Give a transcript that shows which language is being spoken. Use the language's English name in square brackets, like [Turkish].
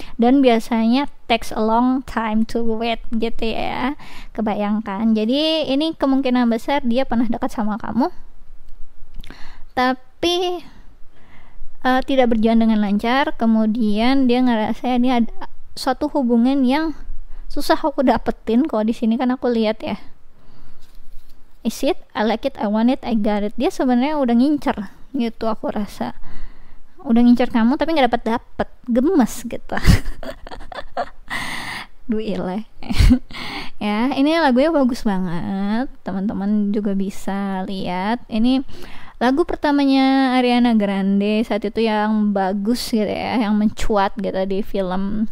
[Indonesian] Dan biasanya [English] takes a long time to wait [Indonesian] gitu ya. Kebayangkan. Jadi ini kemungkinan besar dia pernah dekat sama kamu, tapi tidak berjalan dengan lancar. Kemudian dia ngerasa ini ada suatu hubungan yang susah aku dapetin. Kalau di sini kan aku lihat ya, [English] I see it, I like it, I want it, I got it. [Indonesian] Dia sebenarnya udah ngincer gitu, aku rasa udah ngincer kamu tapi nggak dapet, gemes gitu. Duile. Ya, ini lagunya bagus banget, teman-teman juga bisa lihat. Ini lagu pertamanya Ariana Grande saat itu yang bagus gitu ya, yang mencuat gitu di film.